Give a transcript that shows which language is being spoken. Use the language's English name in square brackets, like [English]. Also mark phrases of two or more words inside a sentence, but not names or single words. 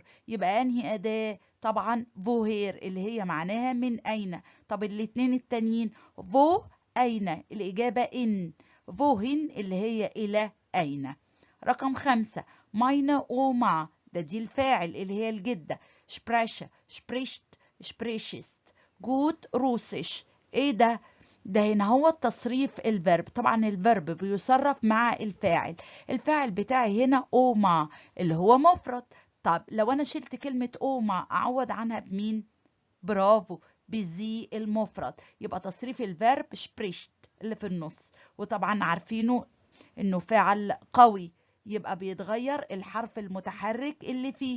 [Arabic] يبقى أنهي أداة؟ طبعا فوهير اللي هي معناها من أين. طب الاتنين التانيين فو أين، الإجابة إن. فوهين اللي هي إلى أين. رقم 5 [German] meine Oma، [Arabic] ده دي الفاعل اللي هي الجدة. [German] spreche spricht sprichst gut russisch. [Arabic] ايه ده؟ ده هنا هو التصريف الفيرب. طبعا الفيرب بيصرف مع الفاعل. الفاعل بتاعي هنا أوما اللي هو مفرد. طب لو انا شلت كلمة أوما اعوض عنها بمين؟ برافو، بزي المفرد. يبقى تصريف الفيرب spricht اللي في النص، وطبعا عارفينه انه فعل قوي، يبقى بيتغير الحرف المتحرك اللي فيه.